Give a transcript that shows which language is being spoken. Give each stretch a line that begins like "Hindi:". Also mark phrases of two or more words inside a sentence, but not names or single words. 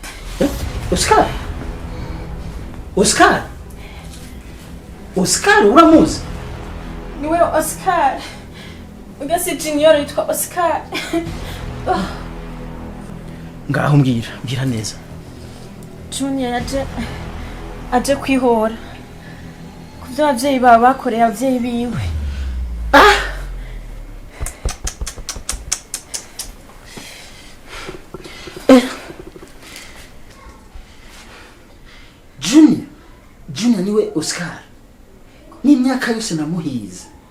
Rundi: Oscar uramuzi niwe Oscar ugasi Junior yitwa Oscar ngaho mbwira neza Junior aje kwihora kuvyo abavyeyi baba bakoreye abavyeyi biwe Junior niwe Oscar ni imyaka yose namuhize